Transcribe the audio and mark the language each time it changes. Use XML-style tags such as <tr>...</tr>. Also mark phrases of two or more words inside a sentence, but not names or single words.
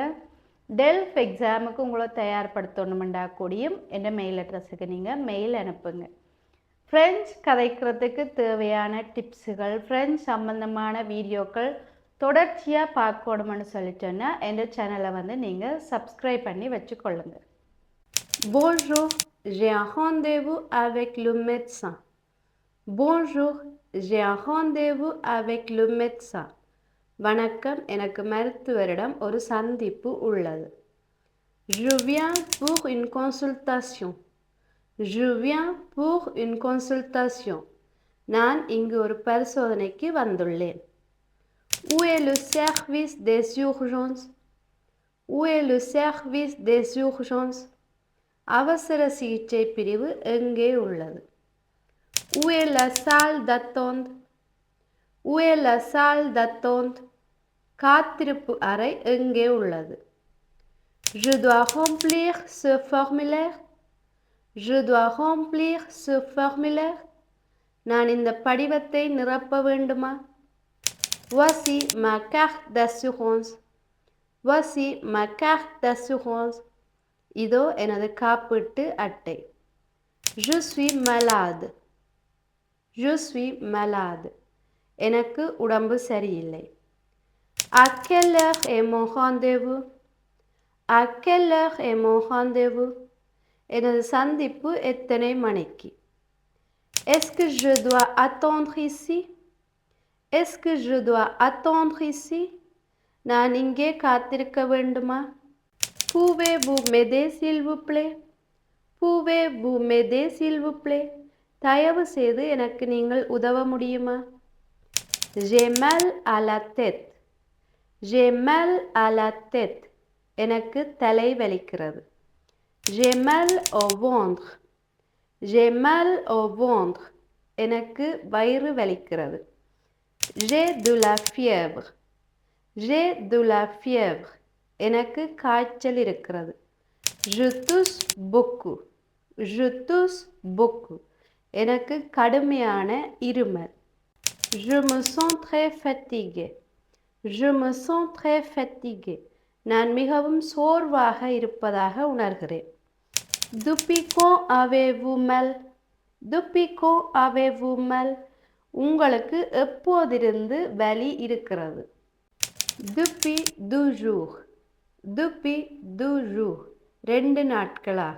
<ta>டெல்ஃப் எக்ஸாமுக்கு உங்களை தயார்படுத்தணுமெண்டா கூடியும் என்</ta> <en>mail address</en> <ta>நீங்கள் மெயில் அனுப்புங்க. ஃப்ரெஞ்ச் கதைக்கிறதுக்கு தேவையான டிப்ஸுகள், ஃப்ரெஞ்ச் சம்பந்தமான வீடியோக்கள் தொடர்ச்சியாக பார்க்கணும்னு சொல்லி சொன்னால் என் சேனலை நீங்கள் சப்ஸ்கிரைப் பண்ணி வச்சுக்கொள்ளுங்க.</ta> <fr>Bonjour, j'ai un rendez-vous avec le médecin. Bonjour, j'ai un rendez-vous avec le médecin.</fr> <ta>வணக்கம், எனக்கு மருத்துவரிடம் ஒரு சந்திப்பு உள்ளது.</ta> <fr>Je viens pour une consultation. Je viens pour une consultation.</fr> <ta>நான் இங்கு ஒரு பரிசோதனைக்கு வந்துள்ளேன்.</ta> <fr>Où est le service des urgences? Où est le service des urgences?</fr> <ta>அவசர சிகிச்சை பிரிவு எங்கே உள்ளது?</ta> <fr>Où est la salle d'attente? Où est la salle d'attente?</fr> <ta>காத்திருப்பு அறை எங்கே உள்ளது?</ta> <fr>Je dois remplir ce formulaire. Je dois remplir ce formulaire.</fr> <ta>நான் இந்த படிவத்தை நிரப்ப வேண்டுமா?</ta> <fr>Voici ma carte d'assurance. Voici ma carte d'assurance.</fr> <ta>இதோ எனது காப்பீட்டு அட்டை.</ta> <fr>Je suis malade. Je suis malade.</fr> <ta>எனக்கு உடம்பு சரியில்லை.</ta> <fr>À quelle heure est mon rendez-vous? À quelle heure est mon rendez-vous?</fr> <ta>எனது சந்திப்பு எத்தனை மணிக்கு?</ta> <fr>Est-ce que je dois attendre ici? Est-ce que je dois attendre ici?</fr> <ta>நான் இங்கே காத்திருக்க வேண்டுமா?</ta> <fr>Pouvez-vous m'aider s'il vous plaît? Pouvez-vous m'aider s'il vous plaît?</fr> <ta>தயவு செய்து எனக்கு நீங்கள் உதவ முடியுமா?</ta> <fr>J'ai mal à la tête. J'ai mal à la tête.</fr> <ta>எனக்கு தலை வலிக்கிறது.</ta> <fr>J'ai mal au ventre. J'ai mal au ventre.</fr> <ta>எனக்கு வயிறு வலிக்கிறது.</ta> <fr>J'ai de la fièvre. J'ai de la fièvre.</fr> <ta>எனக்கு காய்ச்சல் இருக்கிறது.</ta> <fr>Je tousse beaucoup. Je tousse beaucoup.</fr> <ta>எனக்கு கடுமையான இருமல்.</ta> <fr>Je me sens très fatigué. Je me sens très fatigué.</fr> <ta>நான் மிகவும் சோர்வாக இருப்பதாக உணர்கிறேன்.</ta> <fr>Depuis quand avez-vous mal? Depuis quand avez-vous mal?</fr> <ta>உங்களுக்கு எப்போதிருந்து வலி இருக்கிறது?</ta> <fr>Depuis 2 jours. Depuis 2 jours.</fr> <ta>2 நாட்களாக.</ta>